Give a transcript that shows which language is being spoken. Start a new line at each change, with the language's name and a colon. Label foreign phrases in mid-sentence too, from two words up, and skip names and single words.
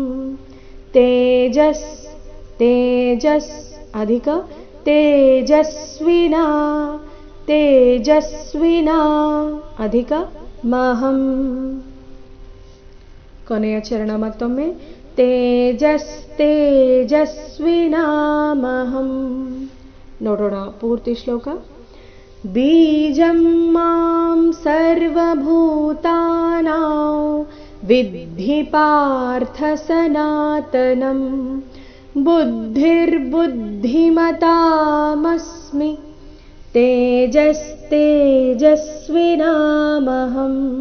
Sanskrit: ತೇಜಸ್ ಅಧಿಕ, ತೇಜಸ್ವಿನಾ ಅಧಿಕ, ಮಹಂ.
Kannada: ಕೊನೆಯ ಚರಣ ಮತ್ತೊಮ್ಮೆ. ತೇಜಸ್ವಿನಾಮಹಂ. ನೋಡೋಣ ಪೂರ್ತಿ ಶ್ಲೋಕ.
Sanskrit: ಬೀಜಂ ಮಾಂ ಸರ್ವಭೂತಾನಾಂ ವಿದ್ಧಿ ಪಾರ್ಥ ಸನಾತನಂ ಬುದ್ಧಿರ್ಬುದ್ಧಿಮತಾಮಸ್ಮಿ ತೇಜಸ್ತೆಜಸ್ವಿನಾಮಹಂ.